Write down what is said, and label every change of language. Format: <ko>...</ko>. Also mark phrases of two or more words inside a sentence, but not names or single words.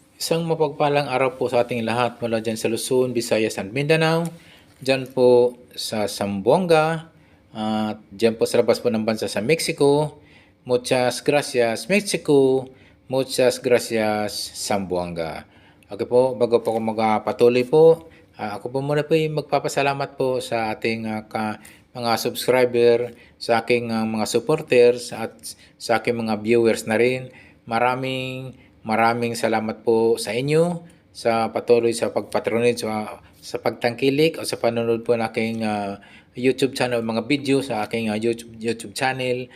<tl>Isang mapagpalang araw po sa ating lahat mula dyan sa Luzon, Visayas at Mindanao. Dyan po sa Zamboanga, at dyan po sa labas po ng bansa sa Mexico.</tl> <es>Muchas gracias Mexico, muchas gracias Zamboanga.</es> <tl>Okay po, bago po ako magpatuloy po, ako po muna po yung magpapasalamat po sa ating mga subscriber, sa aking mga supporters at sa aking mga viewers na rin. Maraming salamat po sa inyo sa patuloy sa pagpatronage sa pagtangkilik o sa panonood po ng aking YouTube channel, mga video sa aking YouTube channel.</tl>